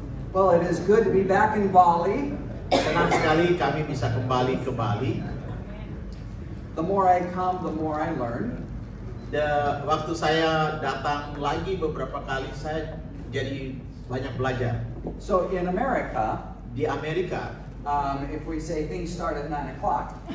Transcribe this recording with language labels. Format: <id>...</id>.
<en>Well, it is good to be back in Bali.</en> <id>Senang sekali kami bisa kembali ke Bali.</id> <en>The more I come, the more I learn.</en> <id>Waktu saya datang lagi beberapa kali, saya jadi banyak belajar.</id> <en>So in America,</en> <id>Di Amerika,</id> <en>if we say things start at 9 o'clock,</en>